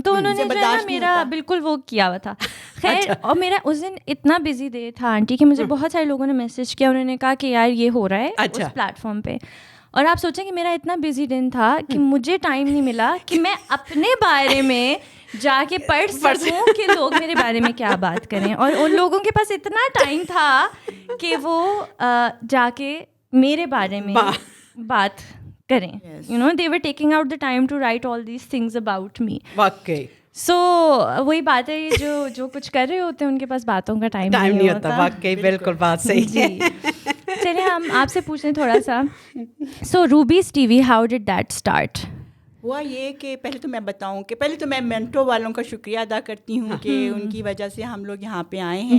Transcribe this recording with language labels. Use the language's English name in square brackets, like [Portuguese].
[Urdu] تو انہوں نے جو ہے نا میرا بالکل وہ کیا ہوا تھا. خیر, اور میرا اس دن اتنا بزی ڈے تھا آنٹی کہ مجھے بہت سارے لوگوں نے میسج کیا, انہوں نے کہا کہ یار یہ ہو رہا ہے اس پلیٹ فارم پہ, اور آپ سوچیں کہ میرا اتنا بزی دن تھا کہ مجھے ٹائم نہیں ملا کہ میں اپنے بارے میں جا کے پڑھ سکوں کہ لوگ میرے بارے میں کیا بات کریں, اور ان لوگوں کے پاس اتنا ٹائم تھا کہ وہ جا کے میرے بارے میں بات کریں. [English] You know they were taking out the time to write all these things about me. [Urdu] واقعی سو وہی بات ہے, جو کچھ کر رہے ہوتے ہیں ان کے پاس باتوں کا ٹائم نہیں ہوتا. واقعی بالکل بات صحیح. جی, چلیے ہم آپ سے پوچھیں تھوڑا سا. سو روبیز T V, [English] How did that start? [Urdu] ہوا یہ کہ پہلے تو میں بتاؤں کہ پہلے تو میں مینٹو والوں کا شکریہ ادا کرتی ہوں کہ ان کی وجہ سے ہم لوگ یہاں پہ آئے ہیں.